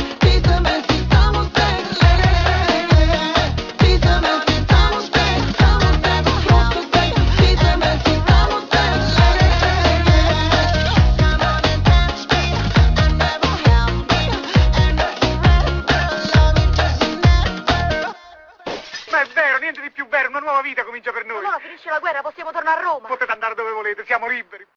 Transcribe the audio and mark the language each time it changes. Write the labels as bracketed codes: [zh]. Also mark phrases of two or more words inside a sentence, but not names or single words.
[bg] Ти за мен си само секс, Ти за мен си само секс, просто секс. Ти за мен си само секс, [en] Come on and touch me, and never help me. And forever love me just never. [it] Ma è vero, niente di più vero, una nuova vita comincia per noi. Allora finisce la guerra, possiamo tornare a Roma. Potete andare dove volete, siamo liberi.